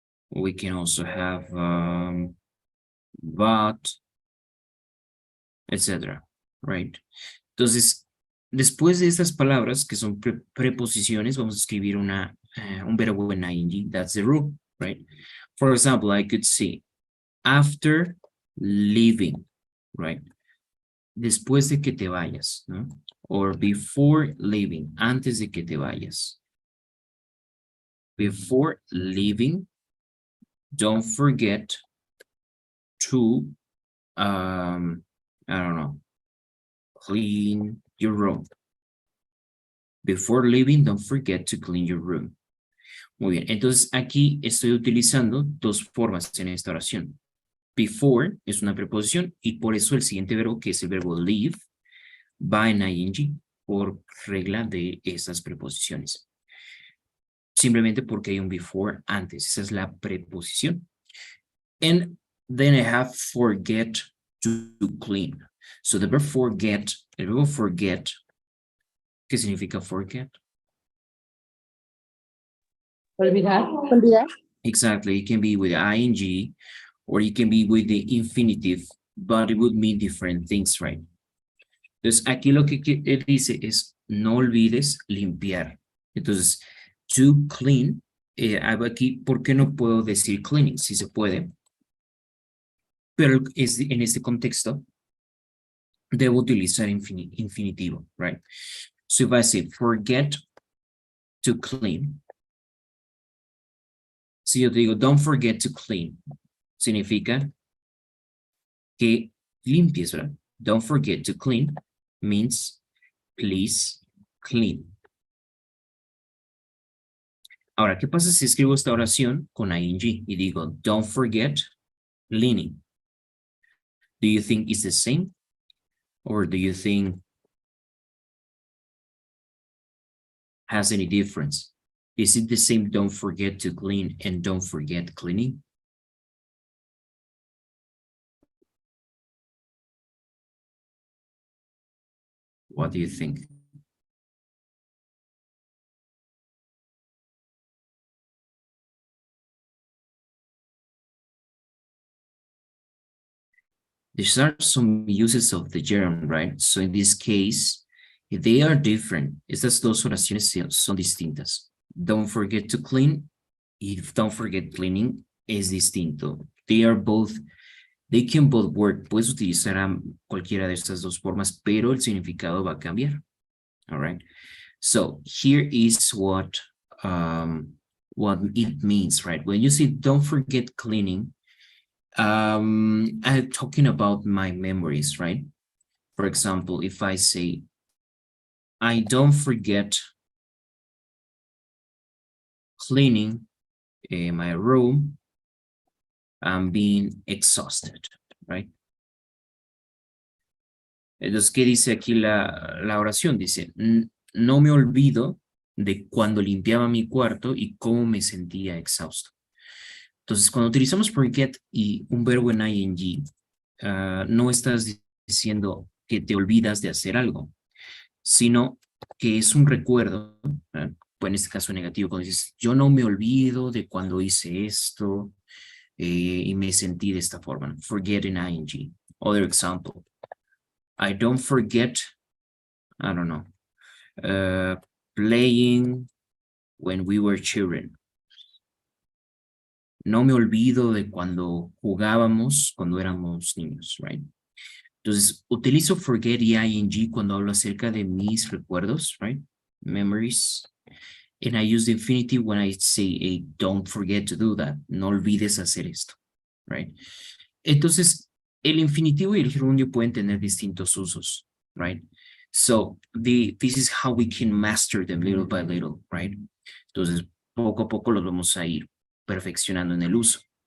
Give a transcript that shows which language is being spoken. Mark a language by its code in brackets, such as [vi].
[en] We can also have but, etc. Right? [es] Entonces, después de estas palabras que son preposiciones, vamos a escribir un verbo en ing. [en] That's the rule, right? For example, I could say after leaving, right? [es] Después de que te vayas, ¿no? [en] Or before leaving, [es] antes de que te vayas. [en] Before leaving, don't forget to, I don't know, clean your room. Before leaving, don't forget to clean your room. [es] Muy bien, entonces aquí estoy utilizando dos formas en esta oración. Before es una preposición y por eso el siguiente verbo, que es el verbo leave, va en ing por regla de esas preposiciones. Simplemente porque hay un before antes, esa es la preposición. [en] And then I have forget to clean. So the verb forget, [es] el verbo forget, ¿qué significa forget? Olvidar. Olvidar. [en] Exactly, it can be with ing or it can be with the infinitive, but it would mean different things, right? [es] Entonces, aquí lo que él dice es, no olvides limpiar. Entonces, to clean, aquí, ¿por qué no puedo decir cleaning? Sí se puede, pero en este contexto, debo utilizar infinitivo, right? [en] So if I say, forget to clean, [es] si yo te digo, [en] don't forget to clean, [es] significa que limpies, ¿verdad? [en] Don't forget to clean means please clean. [es] Ahora, ¿qué pasa si escribo esta oración con ing y digo [en] don't forget cleaning? Do you think it's the same? Or do you think has any difference? Is it the same don't forget to clean and don't forget cleaning? What do you think? These are some uses of the gerund, right? So in this case, they are different. [es] Estas dos oraciones son distintas. [en] Don't forget to clean. If don't forget cleaning [es] es distinto. [en] They are both, they can both work. [es] Puedes utilizar cualquiera de estas dos formas, pero el significado va a cambiar. [en] All right. So here is what it means, right? When you say don't forget cleaning, I'm talking about my memories, right? For example, if I say, I don't forget cleaning my room, I'm being exhausted, right? [es] Entonces, ¿qué dice aquí la oración? Dice, no me olvido de cuando limpiaba mi cuarto y cómo me sentía exhausto. Entonces, cuando utilizamos forget y un verbo en ing, no estás diciendo que te olvidas de hacer algo, sino que es un recuerdo, pues en este caso negativo, cuando dices, yo no me olvido de cuando hice esto y me sentí de esta forma. [en] Forget in ing. Other example. I don't forget, I don't know, playing when we were children. [es] No me olvido de cuando jugábamos cuando éramos niños, right? Entonces, utilizo forget y ing cuando hablo acerca de mis recuerdos, right? [en] Memories. And I use the infinitive when I say, hey, don't forget to do that. [es] No olvides hacer esto, right? Entonces, el infinitivo y el gerundio pueden tener distintos usos, right? [en] So, this is how we can master them little by little, right? [es] Entonces, poco a poco los vamos a ir perfeccionando en el uso.